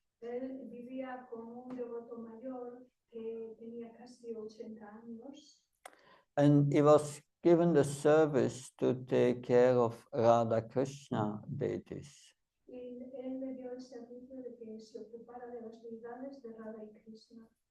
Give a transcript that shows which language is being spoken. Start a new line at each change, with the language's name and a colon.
Spanish: Él vivía con un devoto mayor que tenía casi 80 años.
English: And he was given the service to take care of Radha Krishna deities.
Spanish: Y él le dio el servicio de que se ocupara de las deidades de Radha y Krishna.